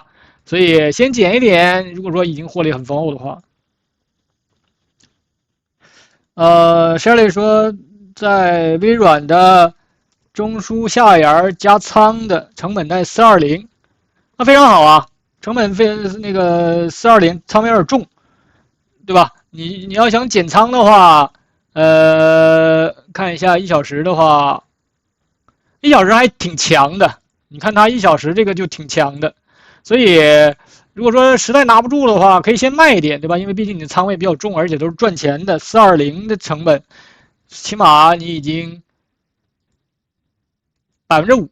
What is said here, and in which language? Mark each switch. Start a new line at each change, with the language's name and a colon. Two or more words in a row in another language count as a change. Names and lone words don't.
Chinese: 所以先減一點。如果說已經獲利很豐厚的話。Shelly 說，在微軟的中樞下沿加倉的成本在420，那非常好啊，成本那個420 倉位有點重，對吧？你要想減倉的話，看一下1小時的話，1小時還挺強的，你看它1小時這個就挺強的，所以如果說實在拿不住的話，可以先賣一點，对吧？因為畢竟你的倉位比較重，而且都是賺錢的，420的成本，起碼你已經5%。